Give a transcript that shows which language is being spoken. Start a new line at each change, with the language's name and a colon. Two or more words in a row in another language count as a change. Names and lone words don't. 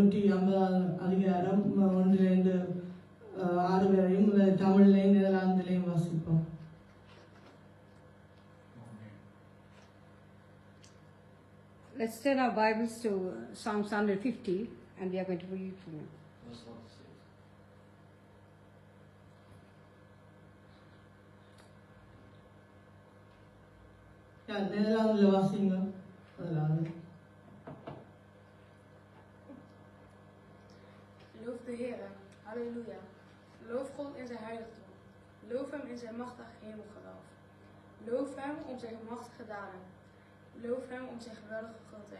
Tamil: 50 அதிகாரம் 1-6 வரையும் தமிழ்லையும் நெதர்லாந்திலையும் வாசிப்போம்.
English: Let's turn our Bibles to Psalms 150 and we are going to read from it.
Tamil: நெதர்லாந்தில் வாசிங்க.
Dutch: Loof de Heere, halleluja. Loof God in zijn heiligdom. Loof hem in zijn machtig hemelgewelf. Loof hem om zijn machtige daden. Loof hem om zijn geweldige grootheid.